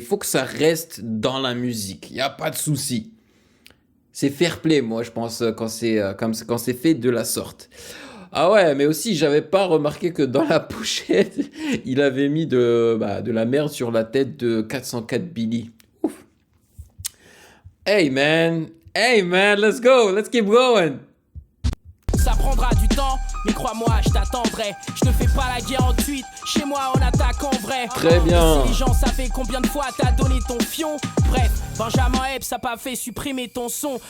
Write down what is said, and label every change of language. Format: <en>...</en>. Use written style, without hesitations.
<fr>Faut que ça reste dans la musique, y a pas de souci. C'est fair play, moi, je pense, quand c'est fait de la sorte. Ah ouais, mais aussi, j'avais pas remarqué que dans la pochette, il avait mis de la merde sur la tête de 404 Billy. Ouf.</fr> <en>Hey man, let's go, let's keep going.</en> <fr>Ça prendra du temps, mais crois-moi, je t'attendrai. Je ne fais pas la guerre en tweet, chez moi on attaque en vrai. Très bien. Si les gens savaient combien de fois t'as donné ton fion. Bref, Benjamin Epps, ça pas fait supprimer ton son.</fr>